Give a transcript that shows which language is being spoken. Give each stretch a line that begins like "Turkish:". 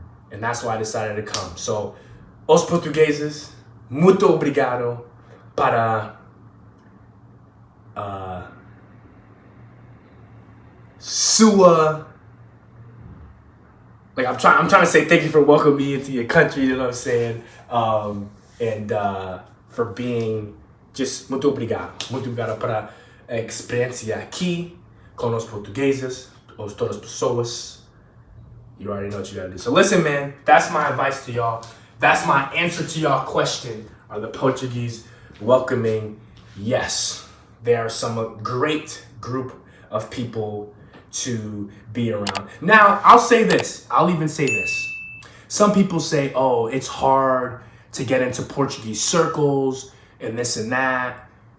English: And that's why I decided to come. So,
Portuguese: os portugueses, muito obrigado para sua,
English: like I'm trying to say thank you for welcoming me into your country, you know what I'm saying? And for being just
Portuguese: muito obrigado para a experiência aqui com os portugueses, todas as pessoas.
English: You already know what you gotta do. So listen, man, that's my advice to y'all. That's my answer to y'all question. Are the Portuguese welcoming? Yes, they are some great group of people to be around. Now, I'll say this. I'll even say this. Some people say, oh, it's hard to get into Portuguese circles and this and that.